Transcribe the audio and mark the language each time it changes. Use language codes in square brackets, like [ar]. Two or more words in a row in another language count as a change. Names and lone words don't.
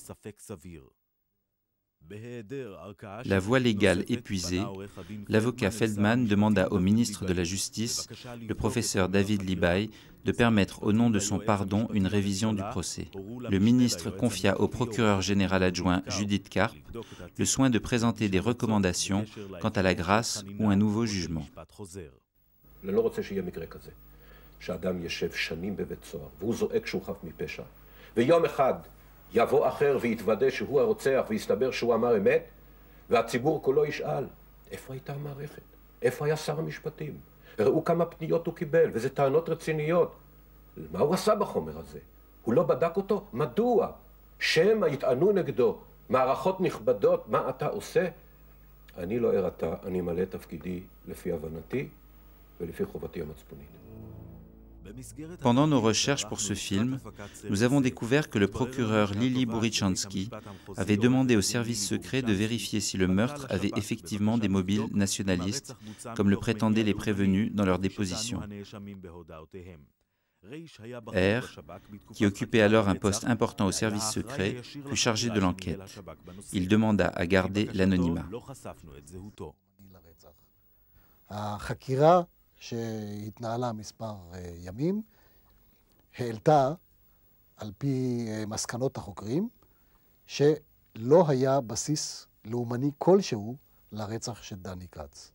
[fr] La voie légale épuisée, l'avocat Feldman demanda au ministre de la Justice, le professeur David Libai, de permettre au nom de son pardon une révision du procès. Le ministre confia au procureur général adjoint Judith Karp le soin de présenter des recommandations quant à la grâce ou un nouveau jugement. [he] יבוא אחר ויתוודא שהוא הרוצח ויסתבר שהוא אמר אמת, והציבור כולו ישאל, איפה הייתה המערכת? איפה היה שר המשפטים? ראו כמה פניות הוא קיבל, וזה טענות רציניות. מה הוא עשה בחומר הזה? הוא לא בדק אותו? מדוע? שמא יטענו נגדו מערכות נכבדות, מה אתה עושה? אני לא הרתה, אני מלא תפקידי לפי הבנתי ולפי חובתי המצפונית. [fr] Pendant nos recherches pour ce film, nous avons découvert que le procureur Lili Bourichansky avait demandé au service secret de vérifier si le meurtre avait effectivement des mobiles nationalistes, comme le prétendaient les prévenus dans leur déposition. R, qui occupait alors un poste important au service secret, fut chargé de l'enquête. Il demanda à garder l'anonymat. [he] שהתנהלה מספר ימים, העלתה על פי מסקנות החוקרים שלא היה בסיס לאומני כלשהו לרצח של דני קץ.